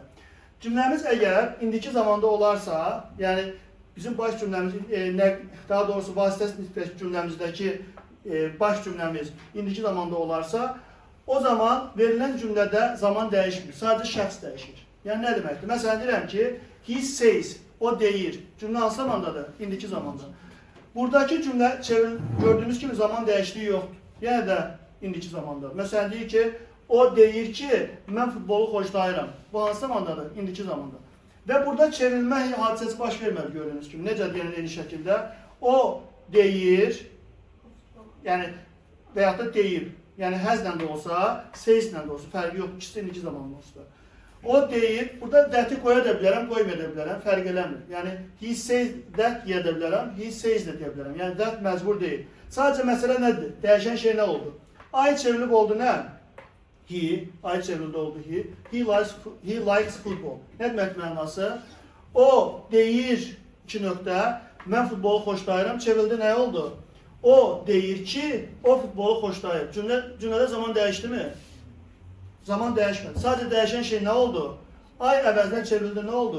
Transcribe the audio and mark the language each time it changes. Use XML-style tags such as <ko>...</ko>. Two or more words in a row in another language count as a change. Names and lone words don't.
<az>Cümləmiz əgər indiki zamanda olarsa, yəni bizim baş cümləmiz, daha doğrusu vasitəsiz nitqdəki cümləmizdəki baş cümləmiz indiki zamanda olarsa, o zaman verilən cümlədə zaman dəyişmir, sadəcə şəxs dəyişir. Yəni nə deməkdir? Məsələn, deyirəm ki,</az> <en>he says,</en> <az>o deyir. Cümlə hansı zamandadır? İndiki zamanda. Buradakı cümlə gördüyünüz kimi zaman dəyişdiyi yoxdur. Yenə də indiki zamandadır. Məsələn, deyir ki, o deyir ki, mən futbolu xoşlayıram. Bu hansı zamandadır? İndiki zamanda. Və burada çevrilmə hadisəsi baş vermədi gördüyünüz kimi. Necə deyilən eyni şəkildə? O deyir, yəni və yaxud da deyir. Yəni həzlə də olsa, sayslə də olsa, fərqi yoxdur. İkisi indiki zamanda olsa. O deyir, burada that-i qoya da bilərəm, qoymaya da bilərəm, fərq eləmir. Yəni,</az> <en>he says that</en> <az>deyə də bilərəm,</az> <en>he says</en> <az>də deyə bilərəm. Yəni, that məcbur deyil. Sadəcə məsələ nədir? Dəyişən şey nə oldu? I çevrilib oldu nə? He, I çevrildi oldu he.</az> <en>He likes football.</en> <az>Nə demək mənası? O deyir, iki nöqtə, mən futbolu xoşlayıram, çevrildi nə oldu? O deyir ki, o futbolu xoşlayır. Cümlədə zaman dəyişdi mi? Zaman dəyişmədi. Sadəcə dəyişən şey nə oldu? I əvəzdən çevrildi, nə oldu?</az>